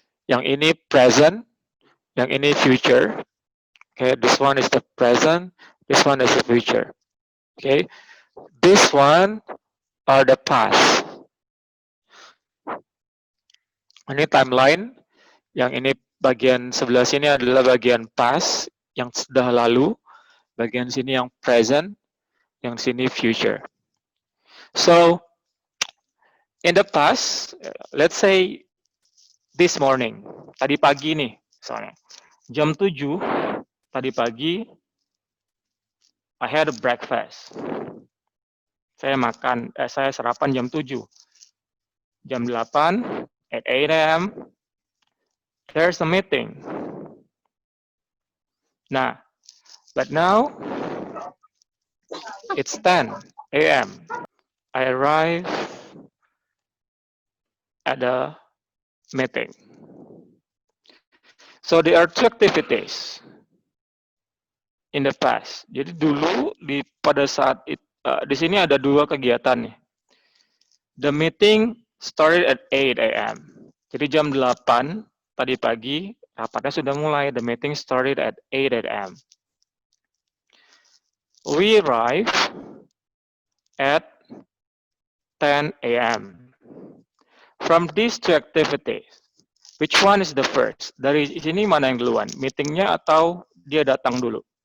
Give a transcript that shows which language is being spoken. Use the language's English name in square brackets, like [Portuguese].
[Indonesian] Yang ini present, yang ini future. [English] Okay, this one is the present, this one is the future. Okay, this one are the past. [Indonesian] Ini timeline, yang ini bagian sebelah sini adalah bagian past, yang sudah lalu, bagian sini yang present, yang sini future. [English] So, in the past, let's say this morning, [Indonesian] tadi pagi nih, misalnya, jam 7, tadi pagi, [English] I had a breakfast. [Indonesian] Saya sarapan jam 7. Jam 8, [English] at 8 a.m., there's a meeting. Nah, but now, it's 10 a.m. I arrive at the meeting. So there are two activities in the past. [Indonesian] Jadi dulu pada saat di sini ada dua kegiatan nih. [English] The meeting started at 8 a.m. [Indonesian] Jadi jam 8 tadi pagi rapatnya sudah mulai. [English] The meeting started at 8 a.m. We arrive at 10 a.m. From these two activities, which one is the first? [Indonesian] Dari sini mana yang duluan? Meetingnya atau dia datang dulu?